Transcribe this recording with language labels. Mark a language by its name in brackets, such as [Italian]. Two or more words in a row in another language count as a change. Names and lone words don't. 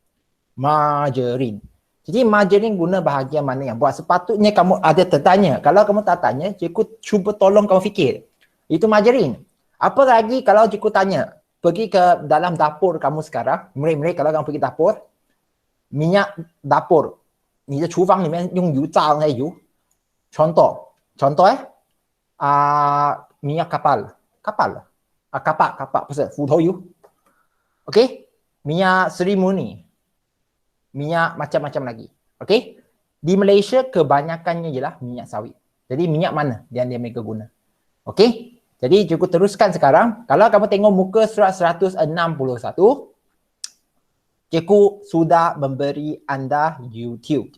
[Malay] Jadi margarin guna bahagian mana yang buat? Sepatutnya kamu ada tertanya. Kalau kamu tak tanya, cikgu cuba tolong kamu fikir. Itu margarin. Apa lagi kalau cikgu tanya, pergi ke dalam dapur kamu sekarang, murid-murid kalau kamu pergi dapur, minyak dapur, [Chinese] 你的厨房里面用油炸那油 [Malay] contoh minyak kapak [Chinese] 不是斧头油 okey, [Malay] minyak Sri Murni, minyak macam-macam lagi. Okey, di Malaysia kebanyakannya ialah minyak sawit. Jadi minyak mana yang dia mereka guna? Okey, jadi cikgu teruskan sekarang. Kalau kamu tengok muka surat 161, cikgu sudah memberi anda YouTube.